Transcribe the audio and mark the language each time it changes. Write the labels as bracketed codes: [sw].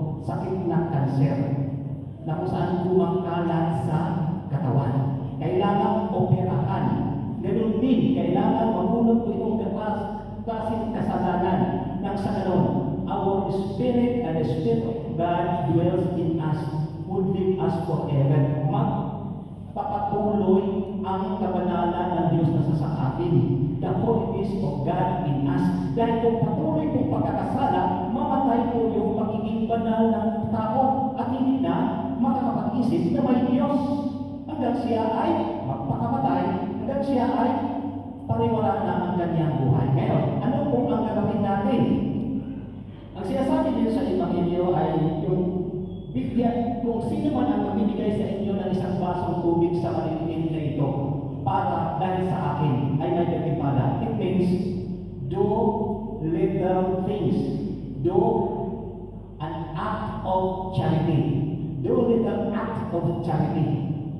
[tl] Sakit na cancer. Na kung saan kumakalat sa katawan. Kailangan operahan. Ganun din, kailangan maghulog po itong klaseng kasalanan ng sa ganon. [en] Our spirit and the Spirit of God dwells in us, would lead us forever. [tl] Magpapatuloy ang kabanalan ng Diyos na sa atin. [en] The holiness of God in us. [tl] Dahil kung patuloy pong pagkakasala, mamatay po yung pagiging banal ng tao at hindi na makakapag-isip na may Diyos. Hanggang siya ay magpakamatay, hanggang siya ay pariwala na ang kanyang buhay. Ngayon, ano po ang gagawin natin? Ang sinasabi din sa Ebanghelyo ay yung bigyan, kung sino man ang magbibigay sa inyo ng isang basong tubig sa maliliit na ito, para dahil sa akin ay may dagipala. [en] It means, do little things. Do an act of charity. Do little act of charity.